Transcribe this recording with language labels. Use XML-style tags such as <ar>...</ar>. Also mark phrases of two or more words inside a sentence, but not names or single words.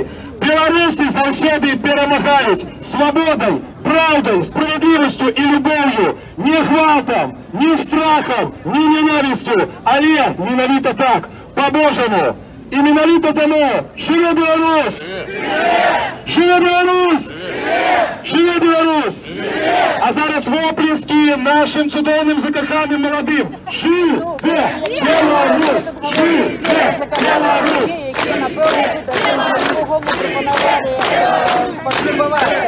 <be>Беларусі заўсёды перамагаюць свабодай, праўдай, справядлівасцю і любоўю, не гвалтам, не страхам, не ненавісцю, але менавіта так, по-божаму. І менавіта</be> <uk>тому живе Білорусь! Живе Білорусь! Живе Білорусь! А зараз воплески нашим чудовним закоханим молодим! Живе Білорусь! Живе Білорусь! Які, напевно, тут один другому пропонували пограбувати.</uk>